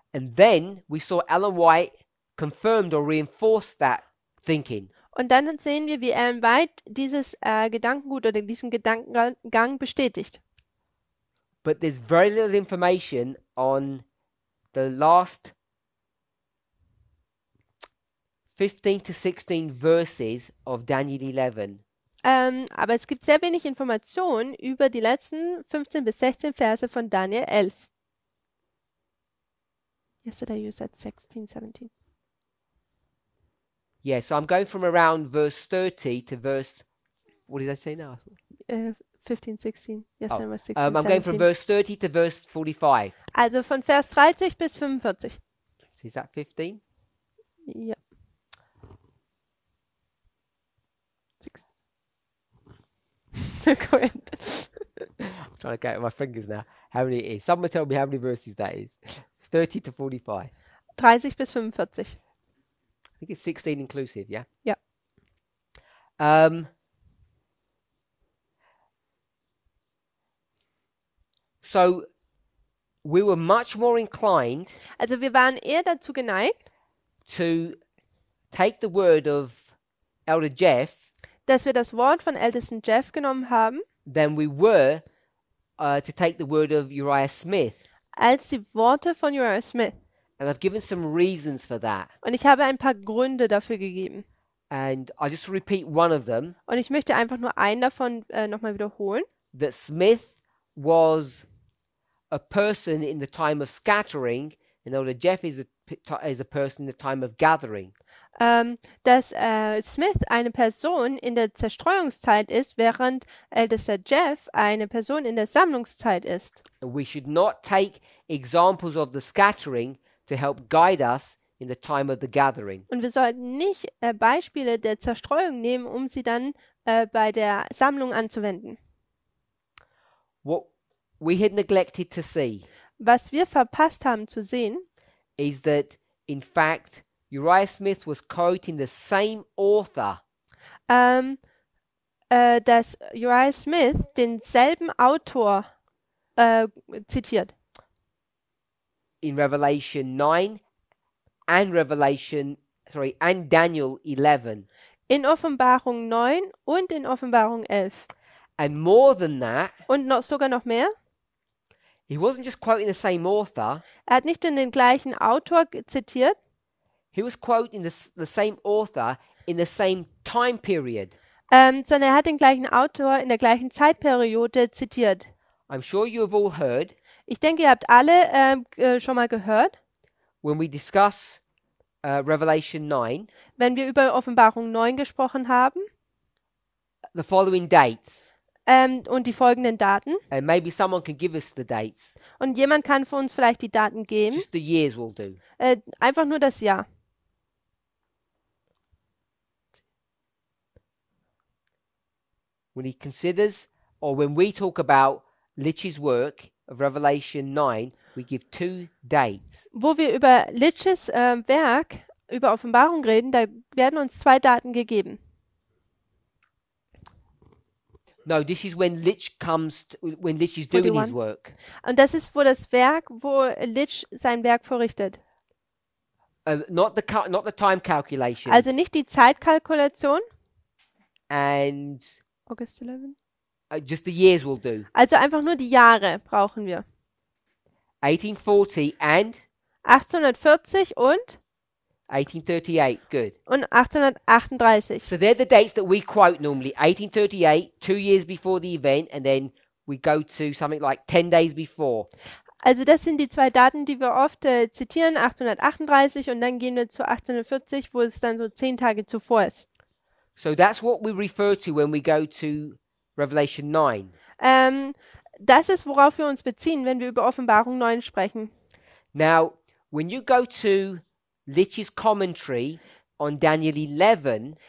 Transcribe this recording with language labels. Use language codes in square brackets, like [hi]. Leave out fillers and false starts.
[en] And then we saw Ellen White confirmed or reinforced that thinking. [de] Und dann sehen wir, wie Ellen White dieses Gedankengut oder diesen Gedankengang bestätigt. [en] But there's very little information on the last 15 to 16 verses of Daniel 11. [de] Aber es gibt sehr wenig Informationen über die letzten 15 bis 16 Verse von Daniel 11. [en] Yesterday you said 16, 17. Yeah, so I'm going from around verse 30 to verse, what did I say now? 15, 16. Yesterday was 16, I'm going from verse 30 to verse 45. [de] Also von Vers 30 bis 45. [en] So is that 15? [de] Ja. [en] 16. Go ahead. I'm trying to count with my fingers now how many it is. Someone tell me how many verses that is. 30 to 45. [de] 30 bis 45. [en] I think it's 16 inclusive, yeah? [de] Ja. [en] So we were much more inclined [de] Also wir waren eher dazu geneigt, [en] to take the word of Elder Jeff [de] dass wir das Wort von Ältesten Jeff genommen haben, [en] than we were to take the word of Uriah Smith. [de] als die Worte von Uriah Smith. [en] And I've given some reasons for that. [de] Und ich habe ein paar Gründe dafür gegeben. [en] And I'll just repeat one of them, [de] Und ich möchte einfach nur einen davon nochmal wiederholen. [en] that Smith was a person in the time of scattering, and Elder Jeff is a person in the time of gathering. [de] Dass Smith eine Person in der Zerstreuungszeit ist, während Ältester Jeff eine Person in der Sammlungszeit ist. [en] And we should not take examples of the scattering to help guide us in the time of the gathering. [de] Und wir sollten nicht Beispiele der Zerstreuung nehmen, um sie dann bei der Sammlung anzuwenden. [en] What we had neglected to see [de] Was wir verpasst haben zu sehen, [en] is that, in fact, Uriah Smith was quoting the same author [de] dass Uriah Smith denselben Autor zitiert. [en] in Revelation 9 and and Daniel 11. [de] In Offenbarung 9 und in Offenbarung 11. [en] And more than that, [de] Und sogar noch mehr. [en] he wasn't just quoting the same author, [de] Er hat nicht den gleichen Autor zitiert, [en] he was quoting the same author in the same time period. [de] sondern er hat den gleichen Autor in der gleichen Zeitperiode zitiert. [en] I'm sure you have all heard [de] Ich denke, ihr habt alle schon mal gehört, [en] when we discuss Revelation 9, [de] wenn wir über Offenbarung 9 gesprochen haben [en] the following dates. [de] und die folgenden Daten. [en] And maybe someone can give us the dates. [de] Und jemand kann für uns vielleicht die Daten geben. [en] Just the years will do. [de] Einfach nur das Jahr. [en] When he considers, or when we talk about Lich's work of Revelation 9, we give two dates. [de] Wo wir über Lich's Werk, über Offenbarung reden, da werden uns zwei Daten gegeben. [en] No, this is when Lich when Lich is doing his 41. work. [de] Und das ist wo Lich sein Werk verrichtet. [en] Not the time calculations. [de] Also nicht die Zeitkalkulation. [en] And August 11. just the years will do. [de] Also einfach nur die Jahre brauchen wir. [en] 1840 and [de] 1840 und [en] 1838, good. [de] und 1838. [en] So they're the dates that we quote normally. 1838, 2 years before the event, and then we go to something like 10 days before. [de] Also das sind die zwei Daten, die wir oft zitieren, 1838 und dann gehen wir zu 1840, wo es dann so 10 Tage zuvor ist. [en] So that's what we refer to when we go to Revelation 9. [de] Das ist, worauf wir uns beziehen, wenn wir über Offenbarung 9 sprechen. [en] Now, when you go to Litch's commentary on Daniel 11,